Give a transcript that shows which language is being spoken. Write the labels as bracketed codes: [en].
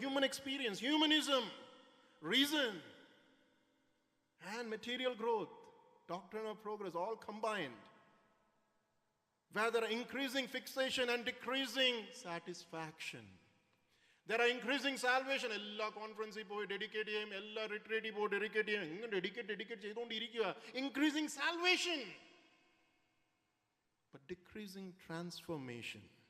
[en] Human experience, humanism, reason and material growth, doctrine of progress, all combined, where there are increasing fixation and decreasing satisfaction. There are increasing salvation. [ml] എല്ലാ കോൺഫറൻസിൽ പോയി dedicate ചെയ്യും, എല്ലാ റിട്രീറ്റിൽ പോയി dedicate ചെയ്യും. ഇങ്ങനെ dedicate ചെയ്തുകൊണ്ടിരിക്കുക. [en] Increasing salvation, but decreasing transformation.